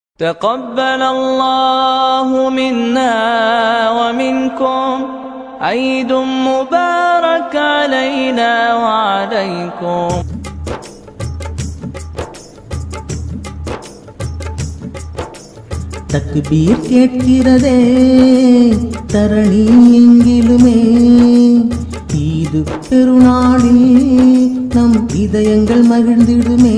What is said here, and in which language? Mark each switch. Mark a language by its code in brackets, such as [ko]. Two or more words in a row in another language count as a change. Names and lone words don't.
[ar] تقبل الله منا ومنكم عيد مبارك علينا وعليكم. [ta] தக்பீர் கேட்கிறதே தரணி எங்கிலுமே, ஈது பெருநாளில் நம் இதயங்கள் மகிழ்ந்திடுமே.